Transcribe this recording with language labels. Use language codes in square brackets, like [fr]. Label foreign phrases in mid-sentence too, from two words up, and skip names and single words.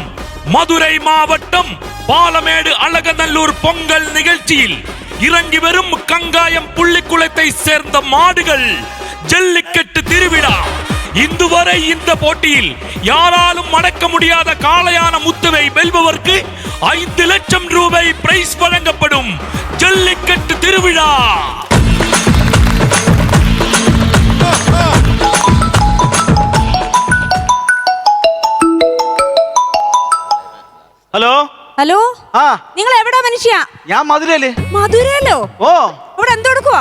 [ta] மதுரை மாவட்டம் பாலமேடு அழகநல்லூர் பொங்கல் நிகழ்ச்சியில் இறங்கி வரும் கங்காயம் புள்ளிக்குளத்தை சேர்ந்த மாடுகள் ஜல்லிக்கட்டு திருவிழா. இதுவரை இந்த போட்டியில் யாராலும் மடக்க முடியாத காளையான முத்துவை வெல்பவருக்கு 5 லட்சம் ரூபாய் பிரைஸ் வழங்கப்படும் ஜல்லிக்கட்டு திருவிழா. [ml] ഹലോ ഹലോ ആ നിങ്ങൾ എവിടാ മനുഷ്യ? ഞാൻ മധുരയില്. മധുരയിലോ? ഓ ഇവിടെ എന്തെടുക്കുവാ?